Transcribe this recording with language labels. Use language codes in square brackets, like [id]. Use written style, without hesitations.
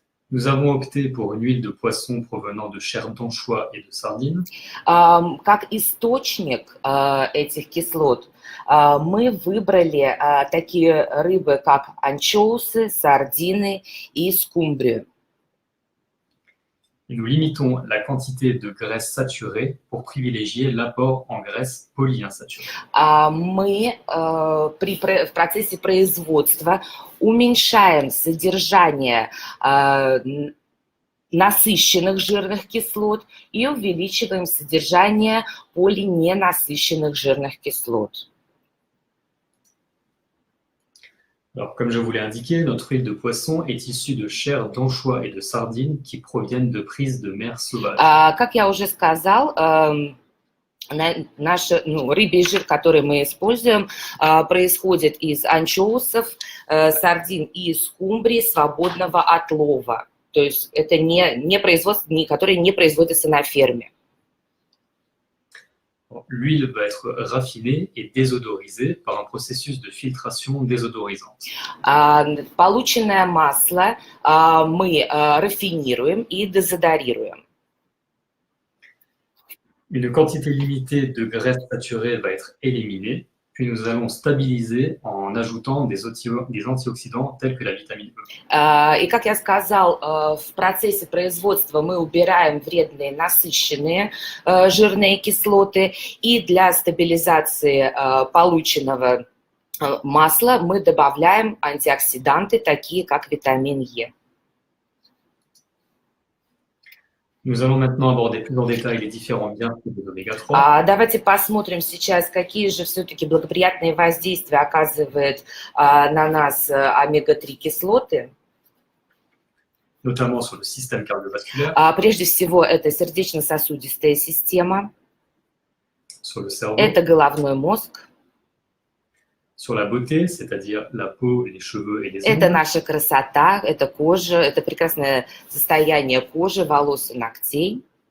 [fr] Nous avons opté pour une huile de poisson provenant de chair d'anchois et de sardines. [ru] Как источник этих кислот мы выбрали такие рыбы, как анчоусы, сардины и скумбрию. [fr] Et nous limitons la quantité de graisse saturée pour privilégier l'apport en graisse polyinsaturée. [ru] Мы в процессе производства уменьшаем содержание насыщенных жирных кислот и увеличиваем содержание полиненасыщенных жирных кислот. [fr] Alors, comme je vous l'ai indiqué, notre huile de poisson est issue de chair d'anchois et de sardines qui proviennent de prises de mer sauvages. [ru] Как я уже сказал, Наш рыбий жир, который мы используем, происходит из анчоусов, сардин и скумбрии свободного отлова. То есть это не производство, которое не производится на ферме. [fr] L'huile va être raffinée et désodorisée par un processus de filtration désodorisante. [ru] Полученное масло мы рафинируем и дезодорируем. [fr] Une quantité limitée de graisse saturée va être éliminée, puis nous allons stabiliser en ajoutant des antioxydants tels que la vitamine E. [ru] И, как я сказал, в процессе производства мы убираем вредные насыщенные жирные кислоты, и для стабилизации полученного масла мы добавляем антиоксиданты, такие как витамин Е. [fr] Nous allons maintenant aborder plus en détail les différents bienfaits des oméga-3. [ru] Давайте посмотрим сейчас, какие же все-таки благоприятные воздействия оказывают на нас омега-3 кислоты. [fr] Notamment sur le système cardiovasculaire, [ru] Прежде всего, это сердечно-сосудистая система, [fr] sur le cerveau, [ru] это головной мозг, [fr] sur la beauté, c'est-à-dire la peau, les cheveux et les [ru] это [fr] ongles, [ru] наша красота, это кожа, это прекрасное состояние кожи, волос и ногтей,